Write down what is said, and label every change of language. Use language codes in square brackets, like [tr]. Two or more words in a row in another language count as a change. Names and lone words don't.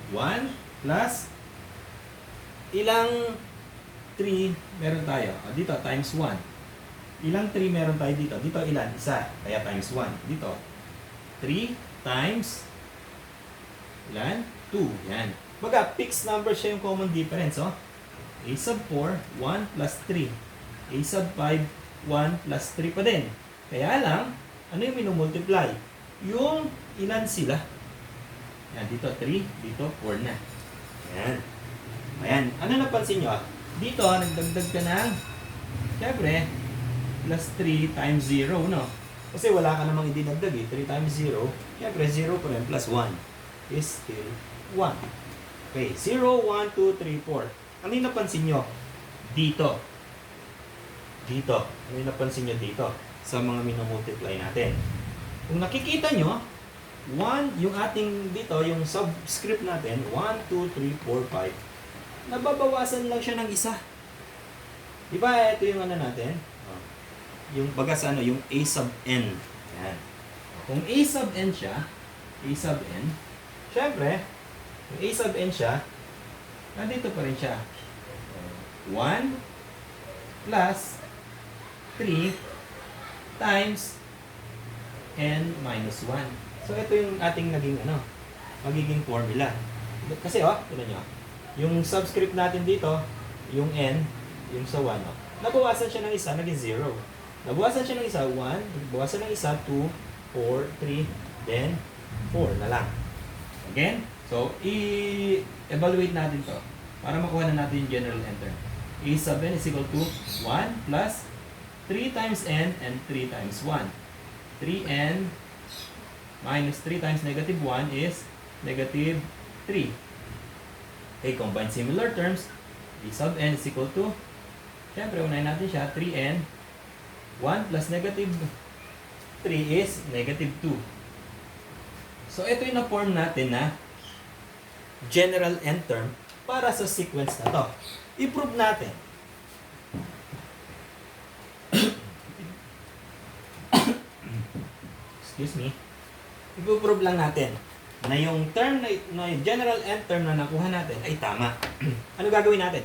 [tl] 1 plus Ilang 3 meron tayo? Dito, times 1. Ilang 3 meron tayo dito? Dito ilan? Isa. Kaya times 1. Dito, 3 times ilan? 2. Yan. Baga, [en] fixed number [tl] siya yung [en] common difference. Oh. A sub 4, 1 plus 3. A sub 5, 1 plus 3 [tl] pa din. Kaya lang, ano yung minumultiply? Yung ilan sila. Yan, dito 3, dito 4 na. Yan. Ayan. Ano napansin nyo? Dito, nagdagdag ka ng, syempre, [en] plus 3 times 0, [tl] no? Kasi wala ka namang idinagdag eh. [en] 3 times 0, [tl] syempre 0 pa rin [en] plus 1 is still 1. [tl] Okay, 0, 1, 2, 3, 4. Ano yung napansin nyo? Dito. Dito. Ano yung napansin nyo dito? Sa mga minumultiply natin. Kung nakikita nyo, 1, yung ating dito, yung subscript natin, 1, 2, 3, 4, 5. Nababawasan lang siya ng isa. Diba, ito yung ano natin? Yung bagas ano, yung [en] a sub n. [tl] Yan. Kung [en] a sub n [tl] siya, [en] a sub n, [tl] syempre, kung [en] a sub n [tl] siya, nandito pa rin siya. [en] 1 plus 3 times n minus 1. [tl] So, ito yung ating naging ano, magiging formula. Kasi, tignan nyo. Yung subscript natin dito, yung n, yung sa 1, nabawasan siya ng isa, naging 0. Nabawasan siya ng isa, 1, nabawasan ng isa, 2, 4, 3, then 4 na lang. Again, so, i-evaluate natin to para makuha na natin yung [en] general answer. A sub n is equal to 1 plus 3 times n and 3 times 1. 3n minus 3 times negative 1 is negative 3. Okay, combine similar terms. A sub n is equal to, [tl] syempre, unahin natin siya, 3n. [en] 1 plus negative 3 is negative 2. [tl] So, ito yung na-form natin na [en] general n term [tl] para sa sequence na to. I-prove natin. [en] Excuse me. [tl] I-prove lang natin na yung term na yung [en] general n term [tl] na nakuha natin ay tama. Ano gagawin natin?